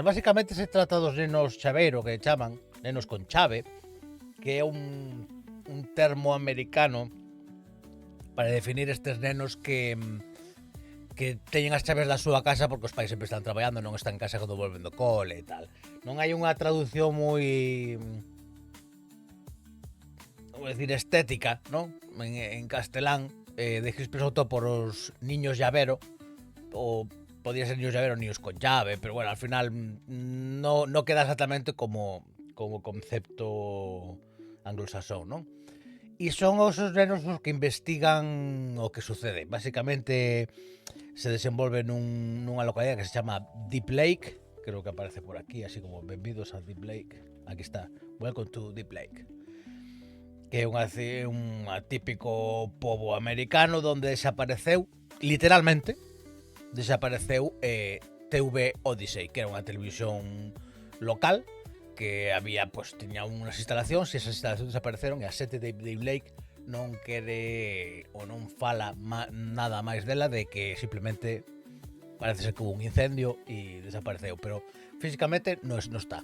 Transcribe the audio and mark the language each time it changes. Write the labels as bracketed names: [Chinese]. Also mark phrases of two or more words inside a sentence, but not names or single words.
[Galician] Básicamente se trata dos nenos chaveiro, que chaman nenos con chave, que é un termo americano para definir estes nenos que teñen as chaves da súa casa porque os pais sempre están traballando, non están en casa cando volven do cole e tal. Non hai unha traducción moi, vou decir, estética, non? [Spanish] En castelán, descrito por os niños llavero, [Galician] ou podía ser [Spanish] niños llavero, niños con llave, pero bueno, al final no queda exactamente como concepto anglosasón, [Galician] non? E son os nenos os que investigan o que sucede. Básicamente se desenvolve nunha localidade que se chama Deep Lake, creo que aparece por aquí, así como benvidos a Deep Lake. Aquí está, [English] welcome to Deep Lake, [Galician] que é un típico pobo americano donde desapareceu, literalmente desapareceu, TV Odyssey, que era unha televisión local que había, pues, tiña unhas instalacións e esas instalacións desapareceron e a xente de Deep Lake non quere ou non fala nada máis dela, de que simplemente parece ser que hubo un incendio e desapareceu, pero físicamente non está.